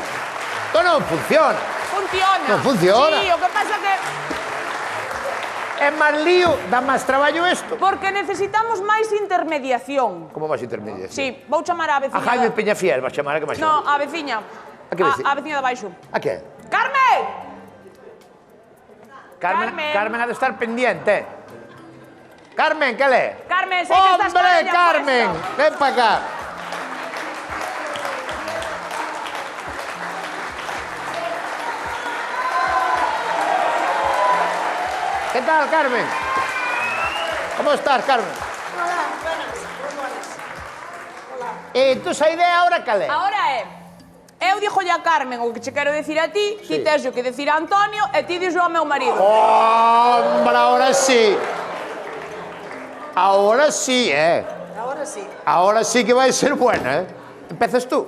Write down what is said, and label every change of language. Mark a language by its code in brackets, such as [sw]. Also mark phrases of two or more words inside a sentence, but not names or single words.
[gl] Isto non funciona. Funciona. Non funciona. Sí, o que pasa que... É máis lío, dá máis traballo isto. Porque necesitamos máis intermediación. Como máis intermediación? Sí, vou chamar a A veciña... Jaime Peñafiel, vas chamar a que máis? No, a veciña. A que veciña? A veciña de baixo. A que? Carmen! [es] Carmen ha de estar pendiente. Carmen, ¿qué lee? Carmen, sé que estás con ¡Hombre, ella Carmen! puesto. Ven para acá. ¿Qué tal, Carmen? ¿Cómo estás, Carmen? Hola, buenas. [gl] Entón, a idea ahora cal é? Ahora eu dixolle a Carmen o que che quero dicir a ti, ti tes o que decir a Antonio e ti dixo ao meu marido. [es] Hombre, ahora sí. Ahora sí, Ahora sí. Ahora sí [gl] que vai ser buena, Empezas tú.